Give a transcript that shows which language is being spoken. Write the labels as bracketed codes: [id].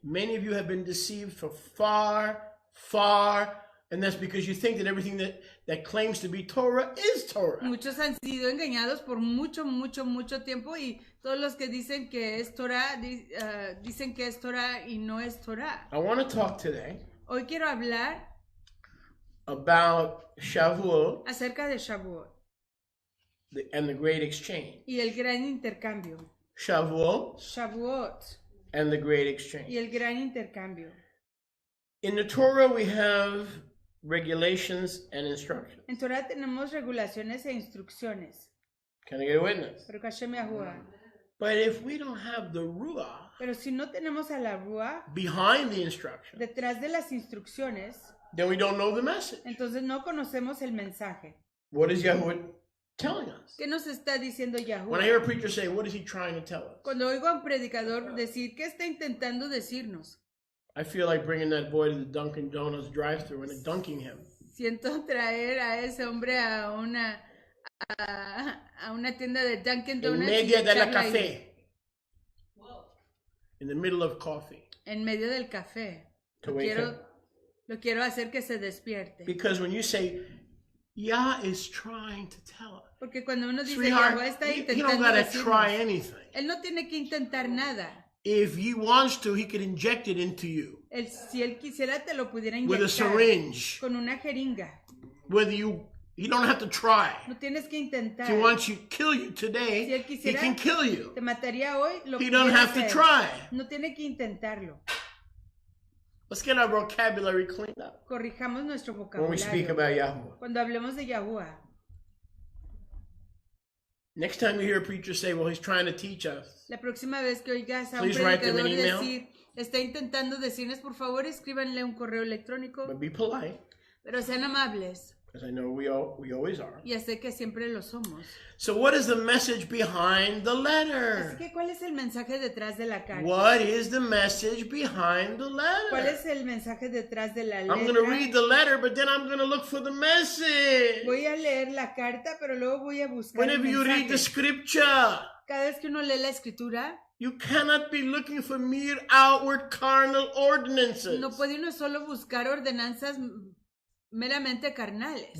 [en] Many of you have been deceived for far, and that's because you think that everything that claims to be Torah is Torah. [es] Muchos han sido engañados por mucho tiempo y todos los que dicen que es Torah dicen que es Torah y no es Torah. [en] I want to talk today [es] Hoy quiero hablar [en] about Shavuot [es] acerca de Shavuot [en] and the Great Exchange. [es] y el gran intercambio. [en] Shavuot [es] Shavuot [en] and the Great [es] y [en] Exchange. [es] el gran intercambio. [en] In the Torah we have regulations and instructions. [es] En Torah tenemos regulaciones e instrucciones. [en] Can I get a witness? [es] Pero Hashem Yahuwah. [en] But if we don't have the Ruach [es] Pero si no tenemos a la Rúa [en] behind the instruction, [es] detrás de las instrucciones, [en] then we don't know the message. [es] entonces no conocemos el mensaje. [en] What is Yahweh telling us? [es] ¿Qué nos está diciendo [en] When I [es] Yahuwah? [en] hear a preacher say, what is he trying to tell us? [es] Cuando oigo a un predicador decir, ¿qué está intentando decirnos? [en] I feel like bringing that boy to the Dunkin' Donuts drive-thru and dunking him. [es] Siento traer a ese hombre a una tienda de Dunkin' En Donuts y medio de la echarlo ahí, café. [en] In the middle of coffee. [es] en medio del café. [en] To [es] Lo [en] wake him. [es] quiero hacer que se despierte. [en] Because when you say, Yah is trying to tell us. [es] Porque cuando uno dice, [en] Sweetheart, [es] Yahuwah está [en] he don't [es] intentando [en] gotta [es] decirnos, [en] try anything. [es] él no tiene que intentar nada. [en] If he wants to, he could inject it into you [es] Si él quisiera, te lo pudiera [en] with a [es] inyectar [en] syringe. [es] con una jeringa. [en] Whether you don't have to try. [es] No tienes que intentar. [en] If he wants to kill you [es] Si [en] today, [es] él [en] he [es] quisiera, [en] can kill you. [es] te mataría hoy, lo [en] He don't [es] pudiera [en] have to [es] hacer. [en] try. [es] No tiene que intentarlo. [en] Let's get our vocabulary cleaned up [es] Corrijamos nuestro [en] when we speak [es] vocabulario [en] about Yahuwah. [es] cuando hablemos de Yahuwah. [en] Next time you hear a preacher say, well, he's trying to teach us, [es] La próxima vez que oigas a un [en] Please write them an [es] predicador [en] email. [es] decir, está intentando decirles, por favor, escríbanle un correo electrónico, [en] but be polite, [es] pero sean amables. [en] because I know we always are. [es] Ya sé que siempre lo somos. [en] So what is the message behind the [es] Así [en] letter? [es] que, ¿cuál es el mensaje detrás de la carta? [en] What is the message behind the [es] ¿Cuál [en] letter? [es] es el mensaje detrás de la [en] I'm going to read [es] letra? [en] the letter, but then I'm going to look for the message. [es] Voy a leer la carta, pero luego voy a buscar el [en] Whenever you read the [es] mensaje. [en] scripture, [es] Cada vez que uno lee la escritura, [en] you cannot be looking for mere outward carnal ordinances. [es] no puede uno solo buscar ordenanzas meramente carnales.